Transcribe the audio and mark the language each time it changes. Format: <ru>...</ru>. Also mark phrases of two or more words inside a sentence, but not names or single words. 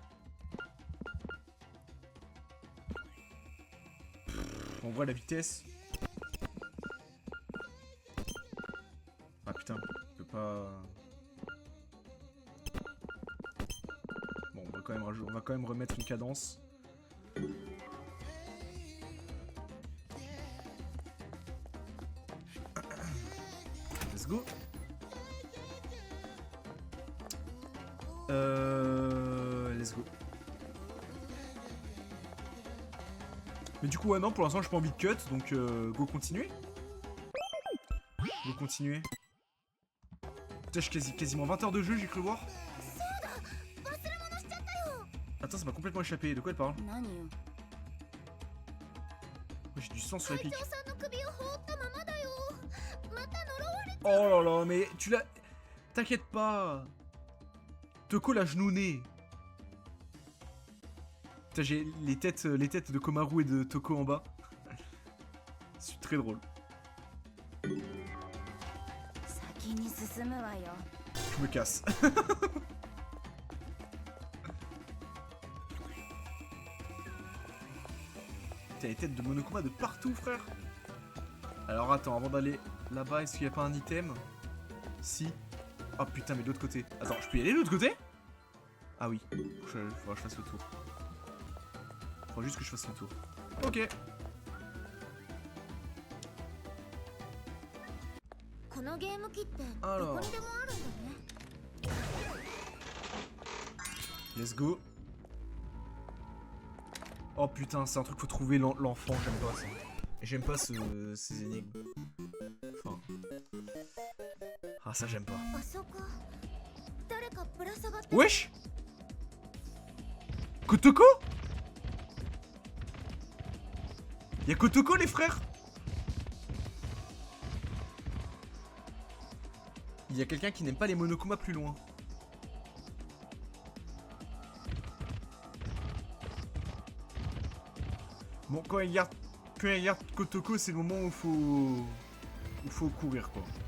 <fr>En vrai, la vitesse. Ah putain, je peux pas. Bon, on va quand même remettre une cadence.</fr> <en>Let's go. Let's go.</en> <fr>Mais du coup, ouais, non, pour l'instant, j'ai pas envie de cut, donc go continuer. Go continuer. Putain, j'ai quasiment 20 heures de jeu, j'ai cru voir. Attends, ça m'a complètement échappé. De quoi elle parle? J'ai du silence sur les pics.</fr> <ja>隊長さんの首を放ったままだよ。また呪われ。</ja> <fr>Oh là là, mais tu l'as... T'inquiète pas. Toko l'a genouné. Putain, j'ai les têtes de Komaru et de Toko en bas. C'est très drôle.</fr> <ja>先に進むわよ。</ja> <fr>Je me casse. T'as les têtes de Monokuma de partout, frère. Alors attends, avant d'aller là-bas, est-ce qu'il n'y a pas un item? Si. Oh putain, mais de l'autre côté. Attends, je peux y aller de l'autre côté? Ah oui. Faudra que je fasse le tour. Faut juste que je fasse le tour. Ok.</fr> <ja>このゲーム機ってあらどこにでもあるんだね。</ja> <en>Let's go.</en> <fr>Oh putain, c'est un truc faut trouver l'enfant, j'aime pas ça. J'aime pas ces énigmes. Enfin... Ah ça j'aime pas.</fr> <ja>あそこ誰かぶら下がって。</ja> <fr>Wesh Kotoko? Y'a Kotoko les frères? Il y a quelqu'un qui n'aime pas les Monokuma plus loin. Bon, quand il regarde Kotoko, c'est le moment où faut courir quoi.</fr>